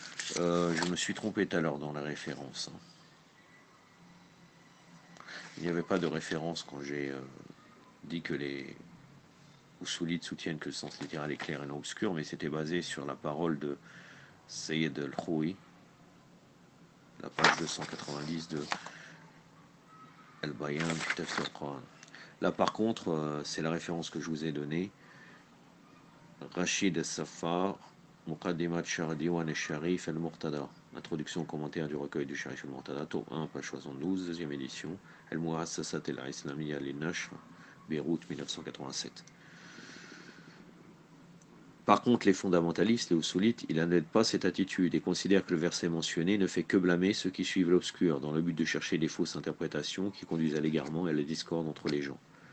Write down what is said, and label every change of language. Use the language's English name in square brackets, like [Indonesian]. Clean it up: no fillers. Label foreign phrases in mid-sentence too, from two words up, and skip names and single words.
[French] Je me suis trompé tout à l'heure dans la référence, hein. Il n'y avait pas de référence quand j'ai dit que les Usulites soutiennent que le sens littéral est clair et non obscur, mais c'était basé sur la parole de Sayyid al-Khoui, la page 290 de Al-Bayan fi Tafsir al-Quran. Là, par contre, c'est la référence que je vous ai donnée. Rachid al-Safar, Muqaddimat Shar Diwan al-Sharif al-Murtada. Introduction au commentaire du recueil du Sharif al-Murtada, tome 1, page 72, deuxième édition. Al-Muassasat al-Islamiyya al-Nashr, Beyrouth, 1987. Par contre, les fondamentalistes, les Usulites, ils n'admettent pas cette attitude et considèrent que le verset mentionné ne fait que blâmer ceux qui suivent l'obscur, dans le but de chercher des fausses interprétations qui conduisent à l'égarement et à la discorde entre les gens.